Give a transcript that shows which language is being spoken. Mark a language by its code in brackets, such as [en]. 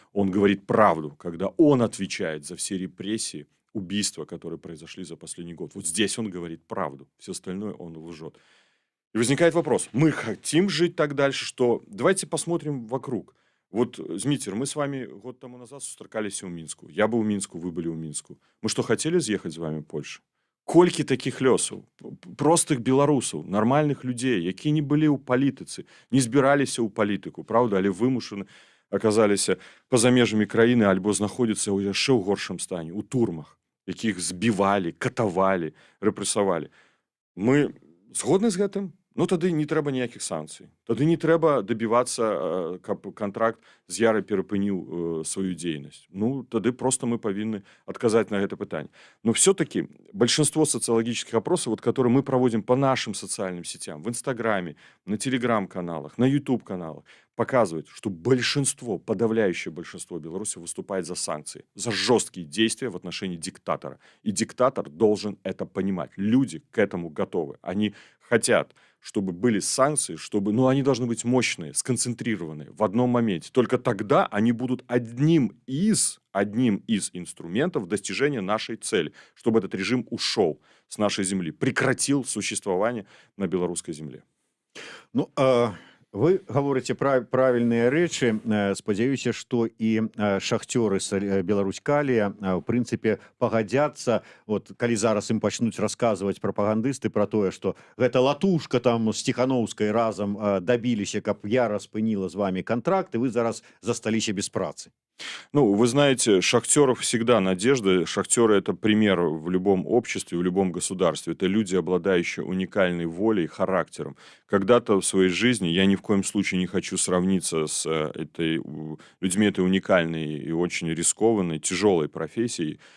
[ru] Он говорит правду, когда он отвечает за все репрессии, убийства, которые произошли за последний год. Вот здесь он говорит правду. Все остальное он лжет. И возникает вопрос. Мы хотим жить так дальше, что... Давайте посмотрим вокруг. Вот, Змитер, мы с вами год тому назад [be] сустракаліся ў Мінску. [ru] Я был [be] у Мінску, [ru] вы были у Мінску. Мы что, хотели з'ехаць з вами в Польшу? [be] Колькі таких лёсаў, простых беларусаў, нармальных людзей, якія не былі ў палітыцы, не збіраліся ў палітыку, праўда, але вымушаны аказаліся па-за межамі краіны альбо знаходзяцца ў яшчэ ў горшым стане, у турмах, якіх збівалі, катавалі, рэпрэсавалі. Мы згодны з гэтым? Ну, тады не трэба ніякіх санкцый. Тады не трэба дабівацца, каб кантракт з ярай перапыніў сваю дзейнасць. Ну, тады просто мы павінны адказаць на гэта пытанне. [ru] Но все-таки большинство социологических опросов, вот, которые мы проводим по нашим социальным сетям, в Инстаграме, на Телеграм-каналах, на YouTube-каналах, показывает, что большинство, подавляющее большинство белорусов выступает за санкции, за жесткие действия в отношении диктатора. И диктатор должен это понимать. Люди к этому готовы. Они хотят, чтобы были санкции, чтобы, ну, они должны быть мощные, сконцентрированные в одном моменте. Только тогда они будут одним из инструментов достижения нашей цели, чтобы этот режим ушел с нашей земли, прекратил существование на белорусской земле. [be] Ну, вы говорите правильныя рэчы. Спадзяюся, што і шахцёры Беларусь-Калія в прынцыпе пагадзяцца, вот калі зараз ім пачнуць расказваць прапагандысты пра тое, што гэта латушка там з Ціханаўскай разам дабіліся, каб я распыніла з вами контракт, і вы зараз засталіся без працы. [ru] Ну, вы знаете, шахтеров всегда надежда. Шахтеры – это пример в любом обществе, в любом государстве. Это люди, обладающие уникальной волей, характером. Когда-то в своей жизни, я ни в коем случае не хочу сравниться с людьми этой уникальной и очень рискованной, тяжелой профессией.